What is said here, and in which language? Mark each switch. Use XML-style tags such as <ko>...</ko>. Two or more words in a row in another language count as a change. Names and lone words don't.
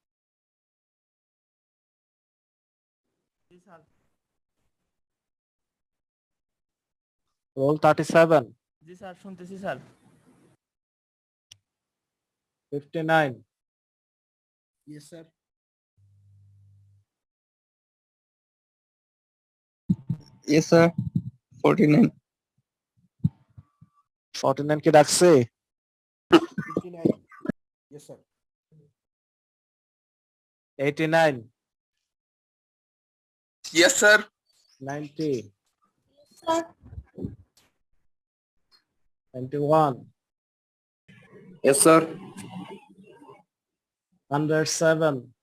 <bn>রোল 37। জি স্যার, শুনতেছি স্যার। 59।</bn> <en>yes sir. yes sir 49।</en> <bn>49 কি ডাকছে?</bn> <en>59। yes sir. 89। yes sir. 90। 91। yes sir. 107।</en>